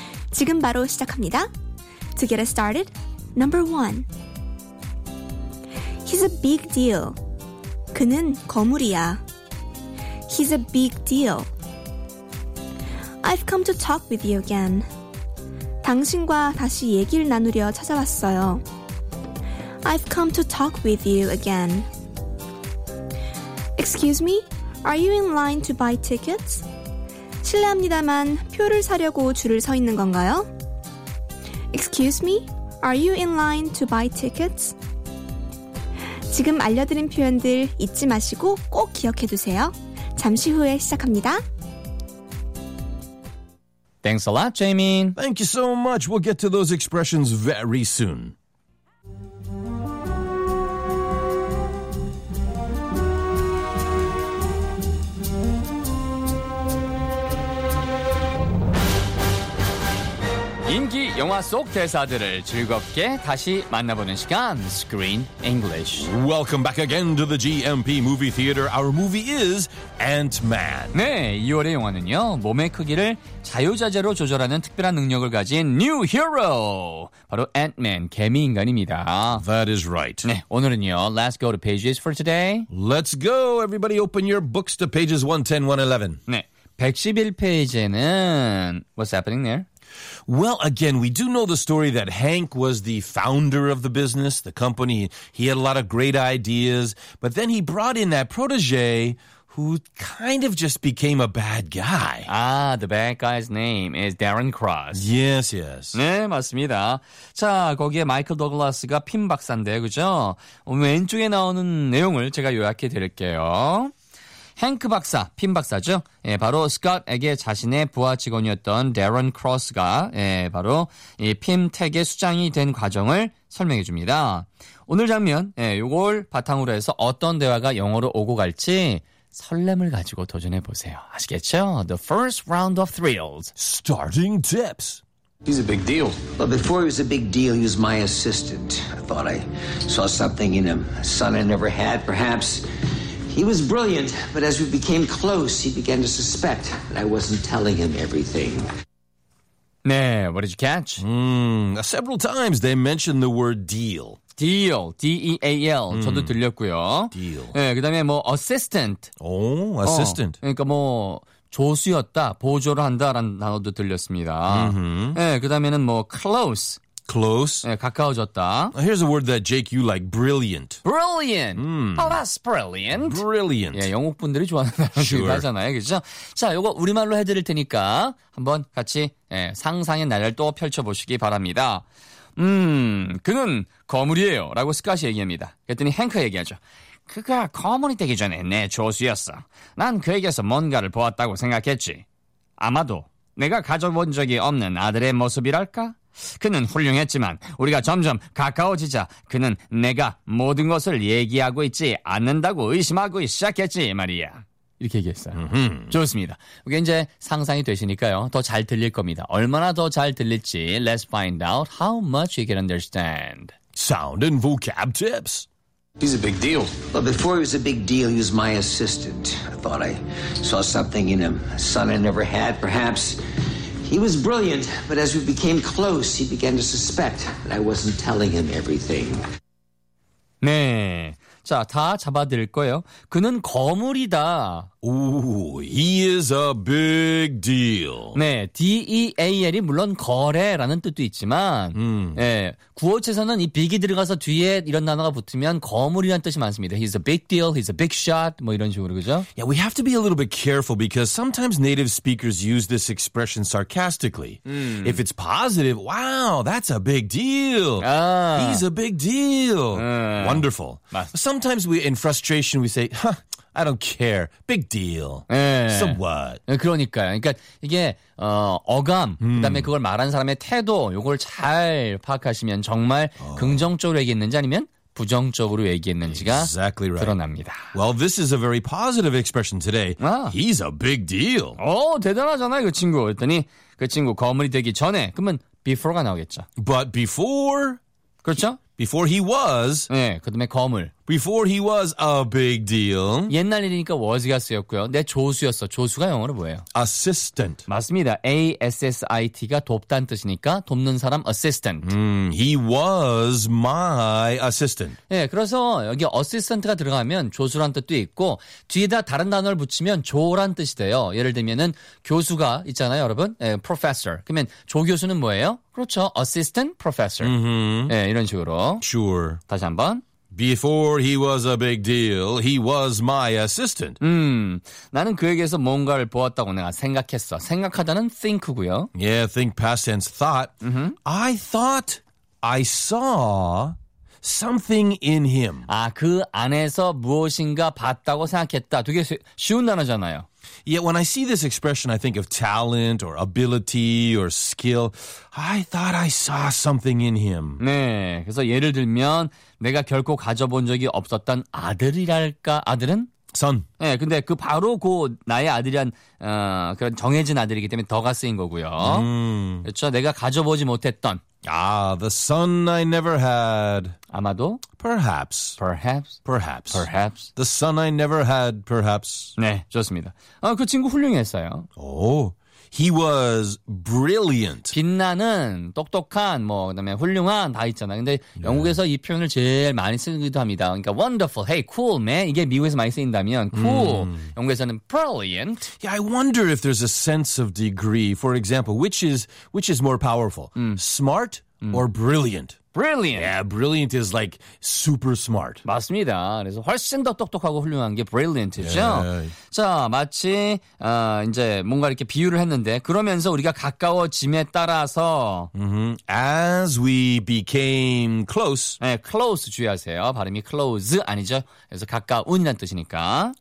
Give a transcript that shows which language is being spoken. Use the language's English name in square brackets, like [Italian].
[Korean] 지금 바로 시작합니다. [English] To get us started, number one. He's a big deal. [Korean] 그는 거물이야. [English] He's a big deal. I've come to talk with you again. [Korean] 당신과 다시 얘기를 나누려 찾아왔어요. [English] I've come to talk with you again. Excuse me? Are you in line to buy tickets? [Korean] 실례합니다만 표를 사려고 줄을 서 있는 건가요? [English] Excuse me? Are you in line to buy tickets? [Korean] 지금 알려드린 표현들 잊지 마시고 꼭 기억해 두세요. 잠시 후에 시작합니다. [English] Thanks a lot, Jaemin. Thank you so much. We'll get to those expressions very soon. [Korean] 인기 영화 속 대사들을 즐겁게 다시 만나보는 시간, Screen English. [English] Welcome back again to the GMP Movie Theater. Our movie is Ant-Man. [Korean] 네, 2월의 영화는요, 몸의 크기를 자유자재로 조절하는 특별한 능력을 가진 New Hero. 바로 Ant-Man, 개미 인간입니다. [English] That is right. [Korean] 네, 오늘은요, [English] Let's go to pages for today. Let's go, everybody open your books to pages 110, 111. [Korean] 네, 111페이지에는, [English] What's happening there? Well, again, we do know the story that Hank was the founder of the business, the company. He had a lot of great ideas, but then he brought in that protege who kind of just became a bad guy. Ah, the bad guy's name is Darren Cross. Yes, yes. [Korean] 네, 맞습니다. 자, 거기에 마이클 더글라스가 핀 박사인데, 그죠? 왼쪽에 나오는 내용을 제가 요약해 드릴게요. 헨크 박사, 핀 박사죠. 예, 바로 스콧에게 자신의 부하 직원이었던 데런 크로스가 예, 바로 이 핀텍의 수장이 된 과정을 설명해 줍니다. 오늘 장면, 예, 요걸 바탕으로 해서 어떤 대화가 영어로 오고 갈지 설렘을 가지고 도전해 보세요. 아시겠죠? [English] The first round of thrills. Starting tips. He's a big deal. Well, before he was a big deal, he was my assistant. I thought I saw something in him, a son I never had, perhaps... He was brilliant, but as we became close, he began to suspect that I wasn't telling him everything. 네, what did you catch? Several times they mentioned the word deal. Deal, D-E-A-L, [Korean] 저도 들렸고요. [English] Deal. [Korean] 네, 그 다음에 뭐 assistant. 오, assistant. 그러니까 뭐 조수였다, 보조를 한다라는 단어도 들렸습니다. Mm-hmm. 네, 그 다음에는 뭐 close. [English] Close. [Korean] 네, 가까워졌다. [English] Here's a word that Jake you like, brilliant. Brilliant. Oh, that's brilliant. Brilliant. [Korean] 예, 영국 분들이 좋아하는 단어이기도 하잖아요, 그렇죠? 자, 요거 우리말로 해드릴 테니까 한번 같이 예, 상상의 날을 또 펼쳐보시기 바랍니다. 그는 거물이에요라고 스카시 얘기합니다. 그랬더니 헨크 얘기하죠. 그가 거물이 되기 전에 내 조수였어. 난 그에게서 뭔가를 보았다고 생각했지. 아마도 내가 가져본 적이 없는 아들의 모습이랄까? 그는 훌륭했지만 우리가 점점 가까워지자 그는 내가 모든 것을 얘기하고 있지 않는다고 의심하고 시작했지 말이야. 이렇게 얘기했어요. 좋습니다. 이게 이제 상상이 되시니까요. 더 잘 들릴 겁니다. 얼마나 더 잘 들릴지 [English] Let's find out how much you can understand. Sound and vocab tips. He's a big deal. Well, before he was a big deal, he was my assistant. I thought I saw something in him, a son I never had, perhaps... He was brilliant, but as we became close, he began to suspect that I wasn't telling him everything. [Korean] 네, 자, 다 잡아드릴 거예요. 그는 거물이다. [English] Ooh, he is a big deal. [Korean] 네, D-E-A-L이 물론 거래라는 뜻도 있지만 네, 구어체에서는 이 big이 들어가서 뒤에 이런 단어가 붙으면 거물이라는 뜻이 많습니다. [English] He's a big deal, he's a big shot, [Korean] 뭐 이런 식으로, 그죠? [English] Yeah, we have to be a little bit careful because sometimes native speakers use this expression sarcastically. If it's positive, wow, that's a big deal. 아. He's a big deal. Wonderful. [Korean] 맞습니다. Sometimes [English] we, in frustration, we say, huh, I don't care. Big deal. [Korean] 예. [English] So what? [Korean] 그러니까요. 그러니까 이게 어감, 그다음에 그걸 말한 사람의 태도, 요걸 잘 파악하시면 정말 긍정적으로 얘기했는지 아니면 부정적으로 얘기했는지가 [English] exactly right. [Korean] 드러납니다. [English] Well, this is a very positive expression today. 아. He's a big deal. [Korean] 오, 대단하잖아요, 그 친구. 그랬더니 그 친구 거물이 되기 전에, 그러면 before가 나오겠죠. [English] But before... [Korean] 그렇죠? [English] Before he was, [Korean] 네, 그다음에 거물. [English] Before he was a big deal. [Korean] 옛날 일이니까 was가 쓰였고요. 내 조수였어. 조수가 영어로 뭐예요? [English] Assistant. [Korean] 맞습니다. A-S-S-I-T가 돕다는 뜻이니까 돕는 사람 assistant. [English] He was my assistant. [Korean] 네, 그래서 여기 assistant가 들어가면 조수란 뜻도 있고 뒤에다 다른 단어를 붙이면 조란 뜻이 돼요. 예를 들면은 교수가 있잖아요, 여러분. 네, professor. 그러면 조 교수는 뭐예요? 그렇죠. Assistant professor. 네, 이런 식으로. [English] Sure. [Korean] 다시 한번. [English] Before he was a big deal, he was my assistant. [Korean] 나는 그에게서 뭔가를 보았다고 내가 생각했어. 생각하다는 think고요. [English] Yeah, think past tense thought. Mm-hmm. I thought I saw something in him. [Korean] 아, 그 안에서 무엇인가 봤다고 생각했다. 되게 쉬운 단어잖아요. [English] Yeah, when I see this expression, I think of talent or ability or skill. I thought I saw something in him. [Korean] 네, 그래서 예를 들면 내가 결코 가져본 적이 없었던 아들이랄까? 아들은? 선. 네, 근데 그 바로 그 나의 아들이란 그런 정해진 아들이기 때문에 더가 쓰인 거고요. 그렇죠, 내가 가져보지 못했던. [English] Ah, the son I never had. [Korean] 아마도? [English] Perhaps. Perhaps? Perhaps. Perhaps. The son I never had, perhaps. [Korean] 네, 좋습니다. 아, 그 친구 훌륭했어요. [English] Oh, he was brilliant. [Korean] 빛나는, 똑똑한, 뭐, 그 다음에 훌륭한 다 있잖아. 근데 영국에서 yeah. 이 표현을 제일 많이 쓰기도 합니다. 그러니까 [English] wonderful, hey, cool, man. [Korean] 이게 미국에서 많이 쓰인다면 cool. 영국에서는 brilliant. [English] Yeah, I wonder if there's a sense of degree. For example, which is more powerful? Smart or brilliant? Brilliant. Yeah, brilliant is like super smart. [Korean] 맞습니다. 그래서 훨씬 더 똑똑하고 훌륭한 게 brilliant이죠. [English] Yeah. [Korean] 자, 마치 이제 뭔가 이렇게 비유를 했는데 그러면서 우리가 가까워짐에 따라서 [English] As we became close. [Korean] 네, close 주의하세요. 발음이 close 아니죠. 그래서 가까운이란 뜻이니까.